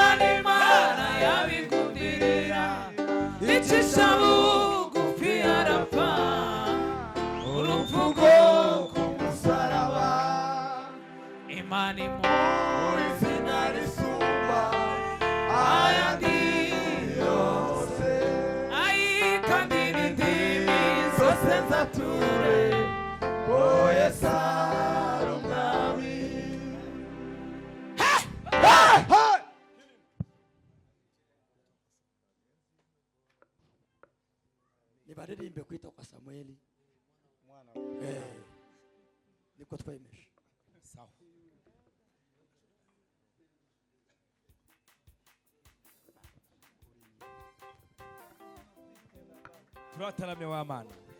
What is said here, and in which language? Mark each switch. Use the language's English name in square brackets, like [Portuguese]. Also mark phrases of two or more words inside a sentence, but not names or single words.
[Rundi] n'Imana yabigundira icisha bugufi arapfa urupfu rwo ku musaraba imana mu izina risumba ayandi yose kandi n'indimi zose zature oyesa umwami nibaririmbe kwita kwa Samueli niko twemesha Sawa. Turatarame wa mana.